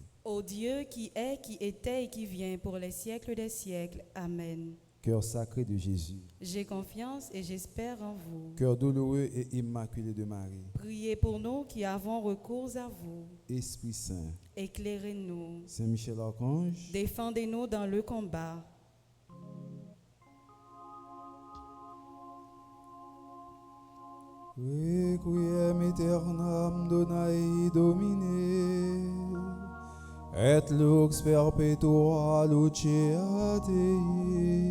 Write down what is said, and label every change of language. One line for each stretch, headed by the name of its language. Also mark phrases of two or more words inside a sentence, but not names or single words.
French: Ô Dieu qui est, qui était et qui vient pour les siècles des siècles. Amen. Cœur sacré de Jésus, J'ai confiance et j'espère en vous. cœur douloureux et immaculé de Marie, Priez pour nous qui avons recours à vous. Esprit Saint, Éclairez-nous. Saint Michel Archange, Défendez-nous dans le combat.
Latin: Requiem aeternam Donai Domine, et lux perpetua luceat Dei.